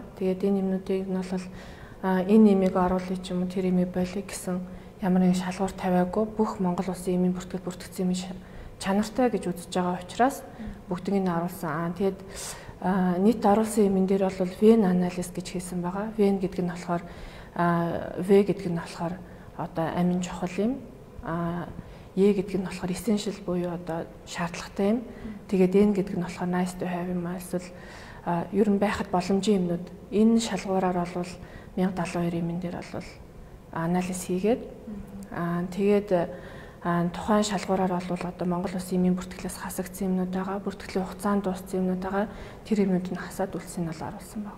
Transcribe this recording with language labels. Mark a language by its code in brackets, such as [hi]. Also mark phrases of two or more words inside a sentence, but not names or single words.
[mn] Тэгээд энэ юмнуудыг нь бол энэ эмийг оруулах ч юм уу тэр эмийг болиё гэсэн ямар нэгэн шалгуур тавиагүй бүх Монгол улсын эмийн бүртгэл бүртгэгдсэн юм чанартай гэж үзэж байгаа учраас бүгдийг нь оруулсан. Тэгээд нийт оруулсан эмэн дээр бол вен анализ гэж хийсэн байгаа. Вен гэдэг нь болохоор В гэдэг нь болохоор амин чухал юм. Е гэдэг нь болохоор essential буюу шаардлагатай юм. Тэгээд N гэдэг нь болохоор [en] nice to have [mn] юм эсвэл ер нь байхад боломжийн юмнууд. Энэ шалгуураар бол 1072 эмэн дээр бол анализ хийгээд тэгээд тухайн шалгуураар бол Монгол улсын эмийн бүртгэлээс хасагдсан юмнууд байгаа. Бүртгэлийн хугацаанд дууссан юмнууд байгаа. Тэр юмнууд нь хасаад үлсийг нь оруулсан байна.